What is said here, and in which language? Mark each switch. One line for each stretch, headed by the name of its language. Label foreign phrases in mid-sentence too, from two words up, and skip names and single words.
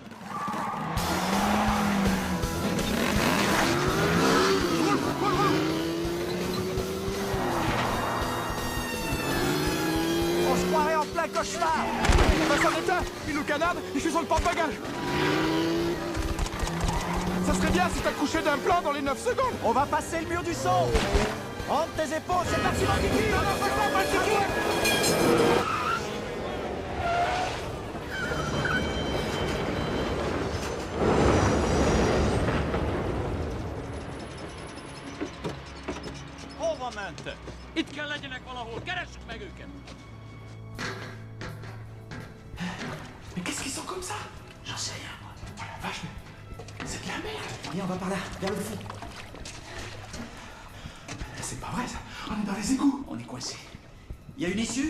French: On se croirait en plein cauchemar. On va s'en éteint. Il nous canarde et je suis sur le porte-bagages. Ça serait bien si t'accouchais d'un plan dans les 9 secondes. On va passer le mur du son. Rentre tes épaules, c'est parti,
Hungarian: Bandiki. Hova mentek? Itt kell legyenek valahol, keressük meg őket!
French: Mais qu'est-ce qu'ils sont comme ça? J'en sais rien, moi. Oh la vache, mais c'est de la merde. Viens, on va par là, vers le fond. C'est pas vrai ça. On est dans les égouts. On est coincé. Il y a une issue?